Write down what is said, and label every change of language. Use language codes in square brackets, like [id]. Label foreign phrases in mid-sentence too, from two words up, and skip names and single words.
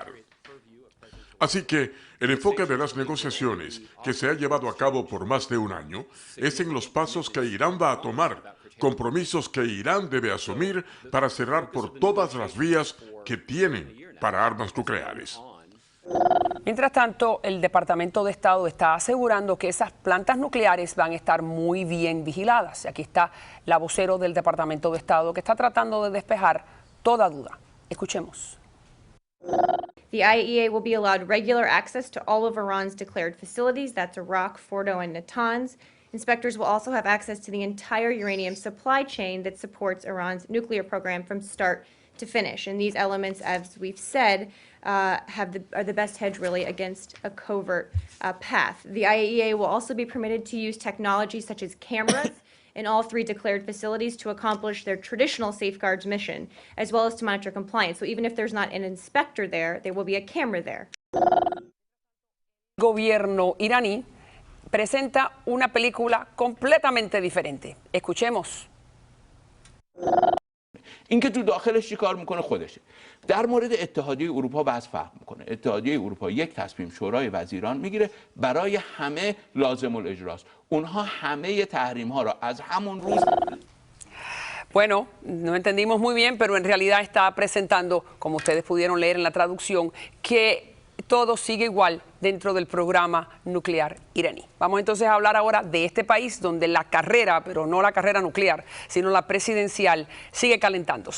[es] Así que el enfoque de las negociaciones, que se ha llevado a cabo por más de un año, es en los pasos que Irán va a tomar, compromisos que Irán debe asumir para cerrar por todas las vías que tienen para armas nucleares. Mientras tanto, el Departamento de Estado está asegurando que esas plantas nucleares van a estar muy bien vigiladas. Aquí está la vocero del Departamento de Estado que está tratando de despejar toda duda. Escuchemos. [en] The IAEA will be allowed regular access to all of Iran's declared facilities, that's Arak, Fordo, and Natanz. Inspectors will also have access to the entire uranium supply chain that supports Iran's nuclear program from start to finish. And these elements, as we've said, are the best hedge really against a covert path. The IAEA will also be permitted to use technology such as cameras in all 3 declared facilities to accomplish their traditional safeguards mission, as well as to monitor compliance. So even if there's not an inspector there will be a camera there. [es] El gobierno iraní presenta una película completamente diferente. Escuchemos. [fa] اینکه تو داخلش چیکار میکنه خودشه. در مورد اتحادیه اروپا بحث فرق میکنه. اتحادیه اروپا یک تصمیم شورای وزیران میگیره برای همه لازم الاجراست. اونها همه تحریم ها را از همون روز. [es] Bueno, no entendimos muy bien, pero en realidad está presentando, como ustedes pudieron leer en la traducción, que todo sigue igual dentro del programa nuclear iraní. Vamos entonces a hablar ahora de este país donde la carrera, pero no la carrera nuclear, sino la presidencial, sigue calentándose.